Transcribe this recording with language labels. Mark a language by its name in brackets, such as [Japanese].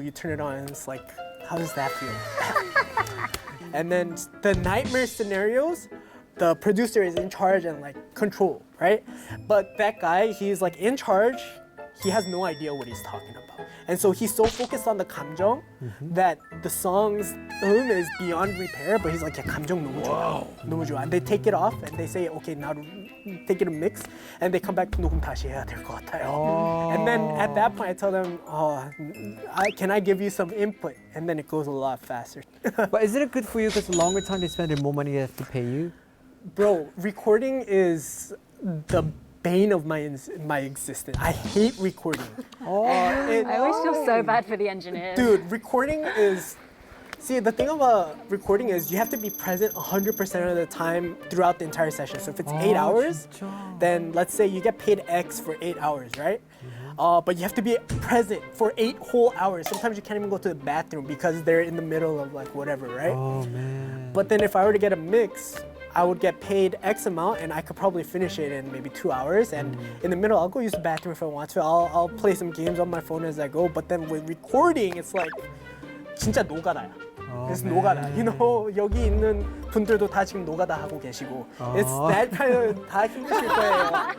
[English] You turn it on and it's like, how does that feel? And then the nightmare scenarios, the producer is in charge and like control, right? But that guy, he's like in charge. He has no idea what he's talking about. And so he's so focused on the 감정 that the song's is beyond repair, but he's like, yeah, [Korean] 감정 너무 좋아. 너무 좋아. [English] And they take it off and they say, okay, now take it a mix. And they come back, [Korean] 녹음 다시 해야 될 것 같아요. [English] And then at that point, I tell them, can I give you some input? And then it goes a lot faster. But isn't it good for you because the longer time they spend, the more money they have to pay you? Bro, recording is the bane of my existence. I hate recording. I always feel so bad for the engineers. Dude, recording is... See, the thing about recording is you have to be present 100% of the time throughout the entire session. So if it's 8 hours, then let's say you get paid X for 8 hours, right? But you have to be present for 8 whole hours. Sometimes you can't even go to the bathroom because they're in the middle of like whatever, right? Oh, man. But then if I were to get a mix, I would get paid X amount and I could probably finish it in maybe 2 hours. And in the middle, I'll go use the bathroom if I want to. I'll play some games on my phone as I go. But then with recording, it's like [Korean] 진짜 노가다야. [English] It's 노가다. You know, [Korean] 여기 있는 분들도 다 지금 노가다 하고 계시고. [English] It's that kind of [Korean] 다 힘드실 거예요.